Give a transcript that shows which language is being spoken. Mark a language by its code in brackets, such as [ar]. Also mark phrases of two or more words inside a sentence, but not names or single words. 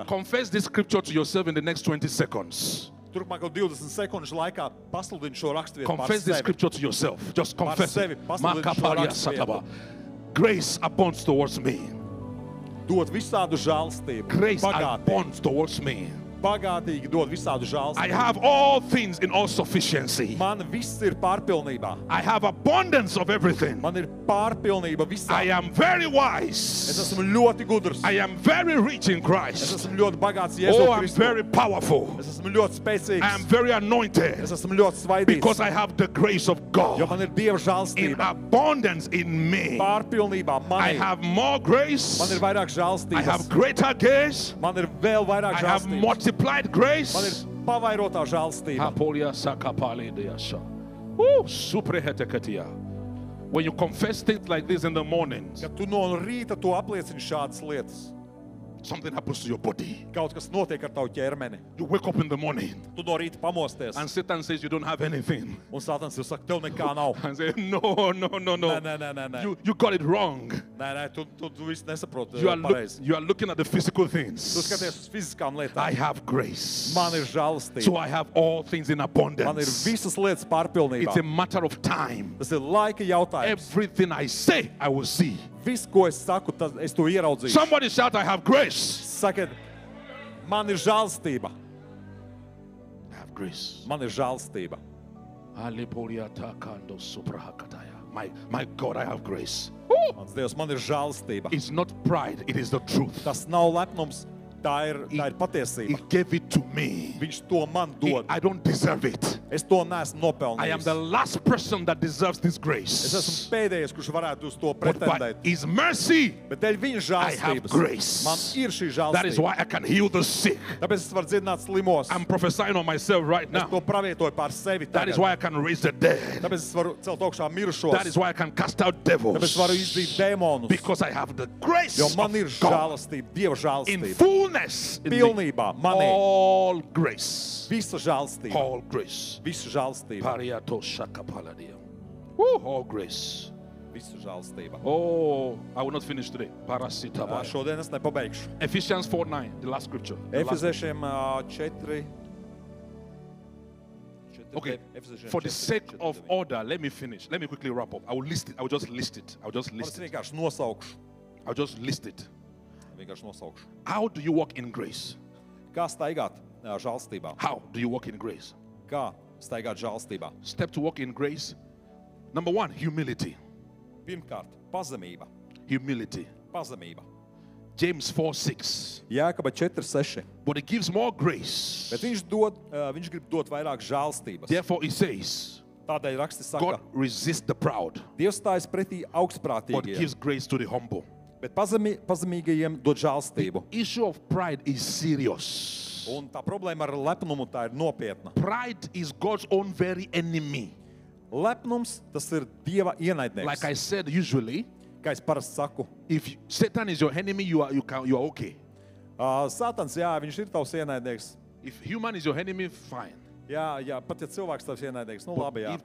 [en] Confess this scripture to yourself in the next 20 seconds. [lv] Turpmāko 20 sekundžu laikā pasludini šo raksturvietu par [en] Confess this [lv] sevi. [en] scripture to yourself. Just confess [lv] sevi. [en] it. [lv] Pasludini šo Makapalia raksturvietu. sataba. [en] Grace abounds towards me. [lv] Dod visādu žēlstību. [en] Grace [lv] Bagātīgi. [en] abounds towards me. [lv] Bagātīgi dod visādu [en] I [lv] žēlstību. [en] have all things in all sufficiency. [lv] Man viss ir pārpilnībā. [en] I have abundance of everything. [lv] Man ir pārpilnība visā. [en] I am very [lv] Es [en] wise. [lv] esmu ļoti gudrs. [en] I am very rich in [lv] Es [en] Christ. [lv] esmu ļoti bagāts [en] Oh, [lv] Jēzus [en] I'm [lv] Kristus. [en] very powerful. [lv] Es esmu ļoti spēcīgs. [en] I am very anointed [lv] Es esmu ļoti svaidīgs. [en] because I have the grace of [lv] Jo [en] God [lv] man ir Dieva [en] in [lv] žēlstība. [en] abundance in me. [lv] Pārpilnībā [en] I [lv] man [en] have more grace. [lv] ir vairāk [en] I have [lv] žēlstības. [en] greater grace. [lv] Man ir vēl vairāk [en] I have [lv] žēlstības. [en] multiplied grace. [lv] Man ir pavairotā žēlstība. Apolia sakapali deasha. Ooh, suprehetekatia. [en] When you confess things like this in the mornings, [lv] Kad tu no rīta tu apliecini šādas lietas, [en] something happens to your body. [lv] kaut kas notiek ar tavu ķermeni. [en] You wake up in the morning [lv] Tu no rīta pamosties. [en] and Satan says you don't have anything. [lv] Un Sātans jau saka, tev nekā nav. [en] And say, no. [lv] Nē. [en] You got it wrong. [lv] Nē, tu visu nesaproti [en] You [lv] pareizi. [en] are looking at the physical [lv] Tu [en] things. [lv] skaties uz fiziskām [en] I [lv] lietām. [en] have grace. [lv] Man ir žēlstība. [en] So I have all things in [lv] Man ir [en] abundance. [lv] visas lietas [en] It's a [lv] pārpilnībā. [en] matter of time. [lv] Tas ir laika jautājums. [en] Everything I say, I will see. [lv] Viss, ko es saku, tad es to ieraudzīšu. [en] Somebody shout, I have grace. [lv] Sakiet, man ir žēlstība. [en] I have grace. [lv] Man ir žēlstība. [en] My God, I have grace. [lv] Mans Dievs, man ir žēlstība. [en] It's not pride, it is the truth. [lv] Tas nav lepnums, tā ir patiesība. [en] He gave it to me. [lv] Viņš to man dod. [en] I don't deserve it. [lv] Es to neesmu [en] I am the [lv] nopelnījis. [en] last person that deserves this [lv] Es [en] grace. [lv] esmu pēdējais, kurš varētu uz to [en] But by [lv] pretendēt. [en] His mercy, [lv] Bet dēļ viņa [en] I have [lv] žēlstības [en] grace. [lv] man ir šī [en] that is [lv] žēlstība. [en] why I can heal the sick. [lv] Tāpēc es varu dziedināt slimos. [en] I'm prophesying on myself right [lv] Es [en] now. [lv] to pravietoju pār sevi [en] That is [lv] tagad. [en] why I can raise the dead. [lv] Tāpēc es varu celt augšā mirušos. [en] That is why I can cast out [lv] Tāpēc es varu [en] devils. [lv] izdzīt dēmonus. [en] Because I have the grace [lv] Jo [en] of [lv] man ir [en] God [lv] žēlastība, Dieva [en] in [lv] žēlastība. [en] fullness. In me. [lv] Pilnībā manī. [en] All grace. [lv] Visa žēlastība. [en] All grace. [lv] Visu žēlastību. Pariato shakapaladia. [en] Woo, all grace. [lv] Visu žēlastību. [en] Oh, I will not finish today. Parasitabaya. [lv] Šodien es nepabeigšu. [en] Ephesians 4:9, the last scripture. The last- [lv] Efeziešiem 4. [en] Okay, for the sake of order, let me finish. Let me quickly wrap up. I will list it. I will just list it. [lv] Es [en] I'll [lv] vienkārši nosaukšu. [en] just list it. [lv] Vienkārši nosaukšu. [en] How do you walk in grace? [lv] Kā staigāt žēlstībā? [en] How do you walk in grace? [lv] Kā staigāt žēlstībā? [en] Step to walk in grace. Number 1, humility. [lv] Pirmkārt, pazemība. [en] Humility. [lv] Pazemība. [en] James 4:6. [lv] Jēkaba 4:6. [en] But it gives more grace. [lv] Bet viņš grib dot vairāk žēlstības. [en] Therefore, it says, [lv] Tādēļ raksts [en] God [lv] saka, [en] resists the proud, [lv] Dievs stājas pretī [en] but [lv] augstprātīgajiem, [en] gives grace to the humble. [lv] bet pazemīgajiem dod žēlstību. [en] Issue of pride is serious. [lv] Un tā problēma ar lepnumu tā ir nopietna. [en] Pride is God's own very enemy. [lv] Lepnums, tas ir Dieva ienaidnieks. [en] Like I said, usually, [lv] Kā es parasti saku, [en] if Satan is your enemy, you are okay. [lv] Sātans, jā, viņš ir tavs ienaidnieks. [en] If human is your enemy, fine. [lv] Jā, pat ja cilvēks tavs ienaidnieks, nu labi, jā.